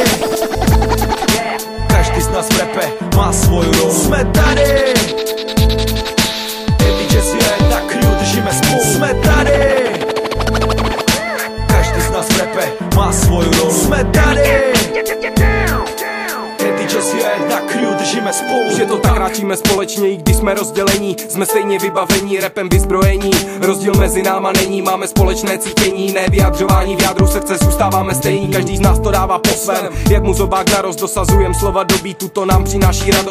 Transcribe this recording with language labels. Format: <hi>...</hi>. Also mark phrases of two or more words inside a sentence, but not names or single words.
<sk>Každý z nás v rape má svoju rolu. Sme tady! Hedy jazzy, na crew, držíme spolu. Sme tady! Každý z nás v rape má svoju rolu. Sme tady! Hedy jazzy, na crew, držíme spolu.</sk> <cs>Že to tak kráčíme společně, i když jsme rozdělení. Jsme stejně vybavení, rapem vyzbrojení. Rozdíl mezi náma není, máme společné cítění. Ne vyjadřování, v jádru srdce zůstáváme stejní. Každý z nás to dává po svém, jak mu zobák narost. Dosazujem slova do beatu, to nám přináší radost.</cs>